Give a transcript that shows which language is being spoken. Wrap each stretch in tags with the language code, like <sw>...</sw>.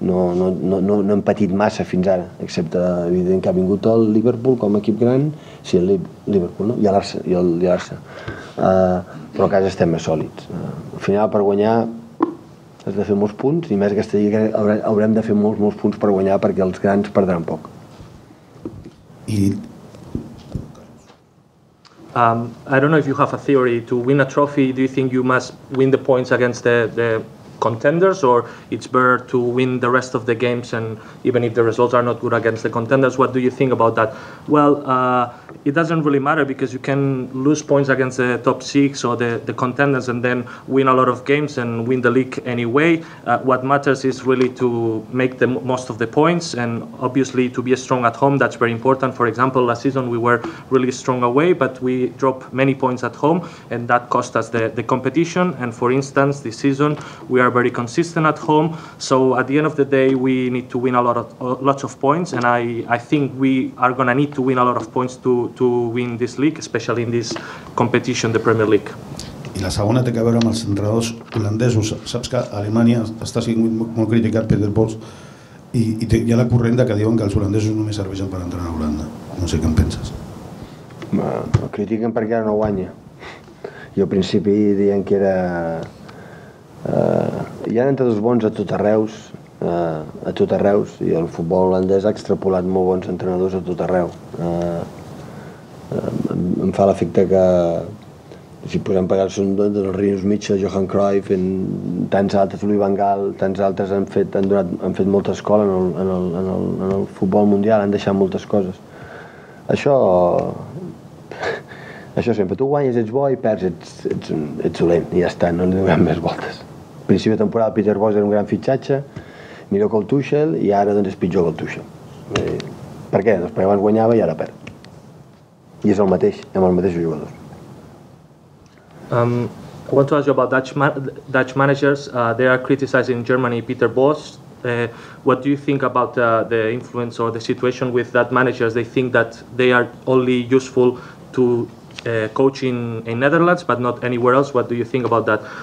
<ca>No hem patit massa fins ara, excepte, evident, que ha vingut el Liverpool com a equip gran, sí, el Liverpool, no? I l'Arsa. Però a casa estem més sòlids. Al final, per guanyar, has de fer molts punts, i més aquesta lliga haurem de fer molts punts per guanyar, perquè els grans perdran poc.</ca> <en>I don't know if you have a theory to win a trophy. Do you think you must win the points against the contenders, or it's better to win the rest of the games, and even if the results are not good against the contenders? What do you think about that? Well, it doesn't really matter, because you can lose points against the top six or the contenders and then win a lot of games and win the league anyway. What matters is really to make the most of the points, and obviously to be strong at home. That's very important. For example, last season we were really strong away, but we dropped many points at home, and that cost us the competition. And for instance, this season we are very consistent at home, so at the end of the day we need to win lots of points, and I think we are going to need to win a lot of points to win this league, especially in this competition, the Premier League.</en> <ca>I la segona té a veure amb els entrenadors holandesos. Saps que a Alemanya està sent molt criticat Peter Bosz, i hi ha la corrent que diuen que els holandesos només serveixen per entrenar a Holanda. No sé què en penses. El critiquen perquè ara no guanya, i al principi deien que era... hi ha entrenadors bons a tot arreu, i el futbol holandès ha extrapolat molt bons entrenadors a tot arreu. Em fa l'efecte que, si posem pagar-se un don dels Rinus Mitchell, Johan Cruyff, tants altres, Louis van Gaal, tants altres han fet molta escola en el futbol mundial, han deixat moltes coses. Això sempre, tu guanyes, ets bo, i perds, ets dolent, i ja està, no li donem més voltes. Al principi de temporada Peter Bosz era un gran fitxatge, millor que el Tuchel, i ara és pitjor que el Tuchel. Per què? Doncs perquè abans guanyava i ara perd. I és el mateix, amb els mateixos jugadors.</ca> <en>I want to ask you about Dutch managers. They are criticizing Germany, Peter Bosz. What do you think about the influence or the situation with that managers? They think that they are only useful to coach in Netherlands, but not anywhere else. What do you think about that?</en>